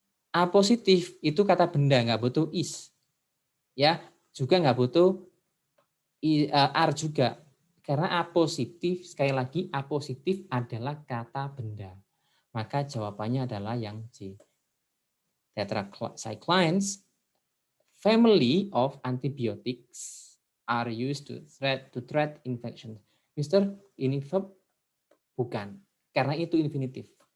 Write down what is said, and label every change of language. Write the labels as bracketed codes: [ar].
[id] A positif itu kata benda, nggak butuh is. Ya, juga nggak butuh are juga. Karena A positif, sekali lagi A positif adalah kata benda. Maka jawabannya adalah yang C. [en] Tetracyclines, family of antibiotics are used to treat infection. [id] Mister, ini verb bukan, karena itu infinitif.